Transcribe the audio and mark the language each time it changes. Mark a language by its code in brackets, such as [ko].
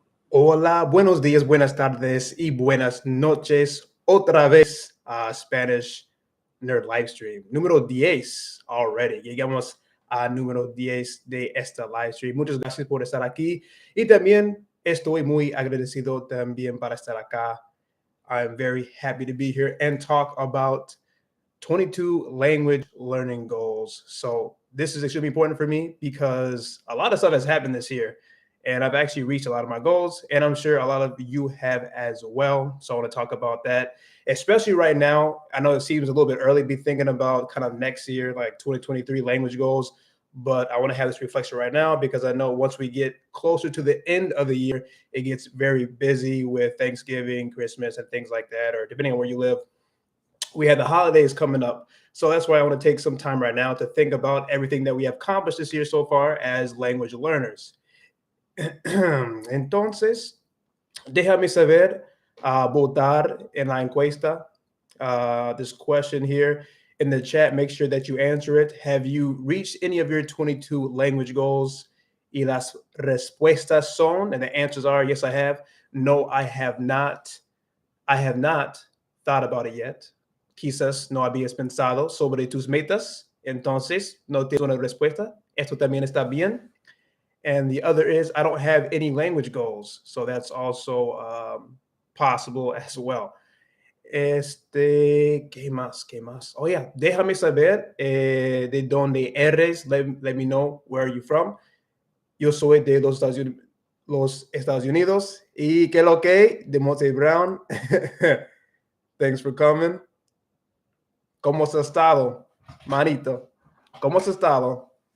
[es] Hola, buenos días, buenas tardes y buenas noches. Otra vez a Spanish Nerd Livestream. Número 10 already. Llegamos a número 10 de esta livestream. Muchas gracias por estar aquí. Y también estoy muy agradecido también para estar acá. [en] I'm very happy to be here and talk about 22 language learning goals. So this is extremely important for me because a lot of stuff has happened this year and I've actually reached a lot of my goals and I'm sure a lot of you have as well. So I want to talk about that, especially right now. I know it seems a little bit early to be thinking about kind of next year, like 2023 language goals, but I want to have this reflection right now because I know once we get closer to the end of the year, it gets very busy with Thanksgiving, Christmas, and things like that, or depending on where you live, we have the holidays coming up. So that's why I want to take some time right now to think about everything that we have accomplished this year so far as language learners. [es] Entonces, déjame saber, votar en la encuesta. [en] This question here in the chat, make sure that you answer it. Have you reached any of your 22 language goals? [es] Y las respuestas son, [en] and the answers are, yes, I have. No, I have not. I have not thought about it yet. [es] Quizás no habías pensado sobre tus metas, entonces no tienes una respuesta. Esto también está bien. [en] And the other is, I don't have any language goals. So that's also possible as well. [es] ¿Qué más? ¿Qué más? Oh, yeah, déjame saber de dónde eres. [en] Let me know where you're from. [es] Yo soy de los Estados Unidos. ¿Y qué lo que? De Monte Brown. [en] Thanks for coming. [es] ¿Cómo has estado, manito? ¿Cómo has estado?